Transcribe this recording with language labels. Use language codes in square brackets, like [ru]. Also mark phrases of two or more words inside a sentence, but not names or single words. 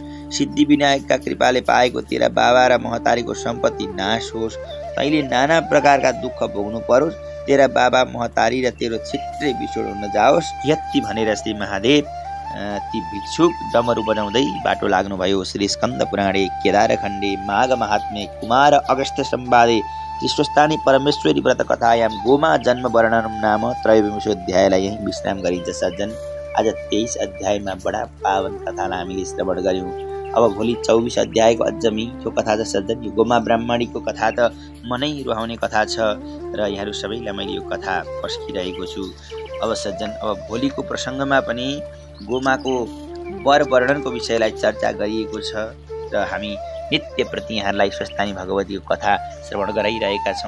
[ne] सिद्धि विनायकका कृपाले पाएको तेरा बाबा र महतारीको सम्पत्ति नाश होस्। तैँले नाना प्रकारका दुःख भोग्नु परोस्। तेरा बाबा महतारी र तेरो छिट्टै बिछोड हुन जाओस्। यति भनेर श्री महादेव ती भिक्षुक डमरू बजाउँदै बाटो लाग्नुभयो। [sa] श्री स्कन्द पुराणे केदारखण्डे माघ महात्म्ये कुमार अगस्त्य संवादे श्रीस्वस्थानी परमेश्वरी व्रत कथायाम गोमा जन्म वर्णनम नाम त्रयोविंशोऽध्यायलाई [ne] यही विश्राम गरिन्छ। सज्जन, आज 23 अध्यायमा बडा पावन कथालाई हामीले श्रवण गर्यौं। अब भोलि 24 अध्यायको अझ मिठो कथा छ। सज्जन, यो गोमा ब्राह्मणीको कथा त मनै रुहाउने कथा छ र यहाँहरू सबैलाई मैले यो कथा पस्किरहेको छु। अब सज्जन, अब भोलिको प्रसङ्गमा पनि गोमाको वर वर्णनको विषयलाई चर्चा गरिएको छ र हामी नित्य प्रति यहाँहरूलाई स्वस्थानी भगवतीको कथा श्रवण गराइरहेका छौँ।